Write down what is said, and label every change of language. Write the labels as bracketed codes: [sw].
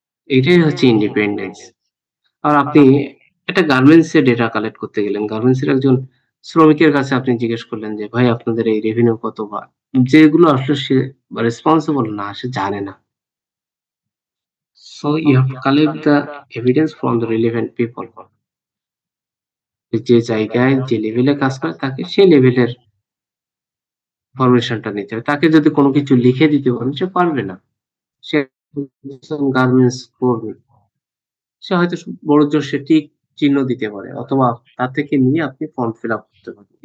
[bn] এটাই হচ্ছে ইন্ডিপেন্ডেন্স। আর আপনি একটা গার্মেন্টস এ ডেটা কালেক্ট করতে গেলেন, গার্মেন্টস এর একজন শ্রমিকের কাছে আপনি জিজ্ঞেস করলেন যে ভাই আপনাদের এই রেভিনিউ কত, বা যেগুলো আসলে সে রেসপন্সিবল না, সে জানে না। [en] So you have to collect the evidence from the relevant people. [bn] যে জায়গায় যে লেভেলে কাজ করে তাকে সেই লেভেলের ইনফরমেশনটা নিতে হবে। তাকে যদি কোনো কিছু লিখে দিতে বলেন সে পারবে না। সে গার্মেন্টস করবে। সে হয়তো বড়জোর সে টিক চিহ্ন দিতে পারে অথবা তা থেকে নিয়ে আপনি ফর্ম ফিল আপ করতে পারবেন।